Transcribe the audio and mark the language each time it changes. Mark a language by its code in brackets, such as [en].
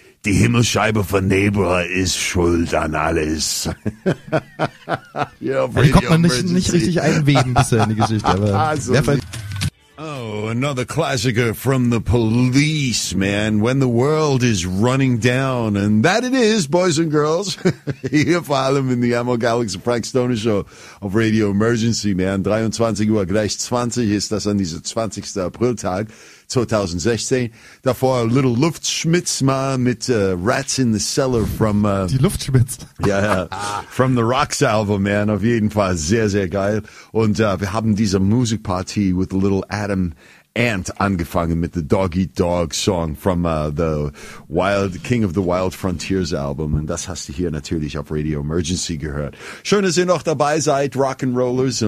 [de] Die Himmelscheibe von Nebra ist schuld an alles. Ja, da kommt man nicht richtig einweben bisher in die Geschichte. Aber also, [en] oh, another classicer from the Police, man. When the world is running down. And that it is, boys and girls. [de] Hier vor allem in the Amok Alex and Frank Stoner Show auf Radio Emergency, man. 23:20 ist das an diesem 20. Apriltag 2016. Davor Little Luftschmitz mal mit Rats in the Cellar from... Die Luftschmitz. [en] Yeah, from the Rocks album, man. [de] Auf jeden Fall sehr, sehr geil. Und wir haben diese Musikparty with Little Adam Ant angefangen mit the Dog Eat Dog Song from King of the Wild Frontiers album. Und das hast du hier natürlich auf Radio Emergency gehört. Schön, dass ihr noch dabei seid, Rock'n'Rollers.